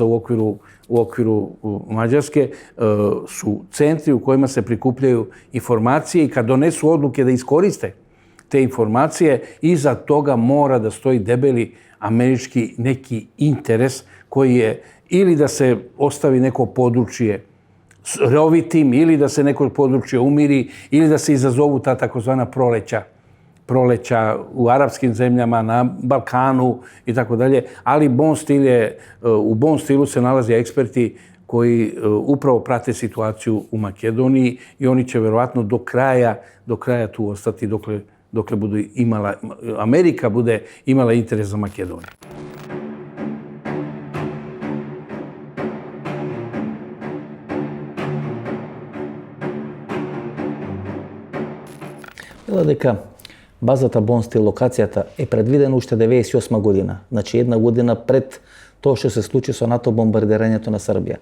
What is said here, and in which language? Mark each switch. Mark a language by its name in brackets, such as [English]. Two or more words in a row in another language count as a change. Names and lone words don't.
[Serbian] u okviru Mađarske su centri u kojima se prikupljaju informacije i kad donesu odluke da iskoriste te informacije, iza toga mora da stoji debeli američki neki interes koji je ili da se ostavi neko područje rovitim, ili da se neko područje umiri, ili da se izazovu ta takozvana proleća u arapskim zemljama, na Balkanu i tako dalje. Ali u Bon Stilu se nalaze eksperti koji upravo prate situaciju u Makedoniji i oni će verovatno do kraja tu ostati dokle Amerika bude imala interes za Makedoniju. [Macedonian] Вела дека базата Bon Stil, локацијата, е предвидена уште 98 година. Значи една година пред тоа што се случи со НАТО бомбардирањето на Србија.